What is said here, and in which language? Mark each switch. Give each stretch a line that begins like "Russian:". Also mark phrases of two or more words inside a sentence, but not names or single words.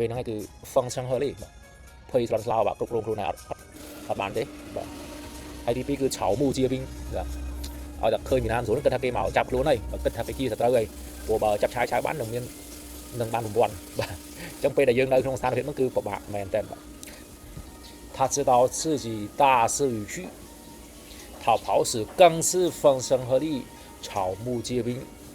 Khmer: ហ្នឹងគឺ function ហើយបាទភ័យស្លន់ស្លោបាទគ្រប់គ្រងខ្លួនឯងអត់បានទេបាទហើយទី2គឺឆៅមូជាវិញបាទឲ្យតែឃើញពីណាស្រួលគិតថាគេមកចាប់ខ្លួនហើយគិតថាគេជាសត្រូវហើយព្រោះបើចាប់ឆាវបាននឹងបាន9បាទអញ្ចឹងពេលដែលយើងនៅក្នុងស្ថានភាពហ្នឹងគឺពិបាកមែនតើបាទ
Chinese: 他知道自己大势已去逃跑时更是风声鹤唳，草木皆兵